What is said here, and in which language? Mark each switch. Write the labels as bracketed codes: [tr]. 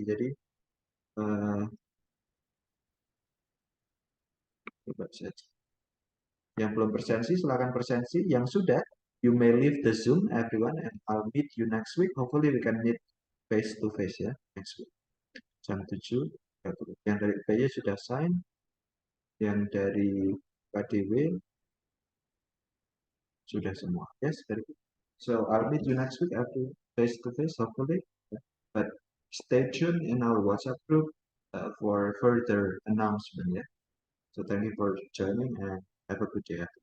[id] Jadi coba saja. Yang belum presensi silakan presensi. Yang sudah, [en] you may leave the Zoom everyone and I'll meet you next week. Hopefully we can meet face to face ya next week. [id] Jam 7. Yang dari PY sudah sign. Yang dari KDW sudah semua. [en] Yes, very good. So I'll meet you next week after face to face, hopefully. But stay tuned in our WhatsApp group for further announcement. Yeah. So thank you for joining and have a good day.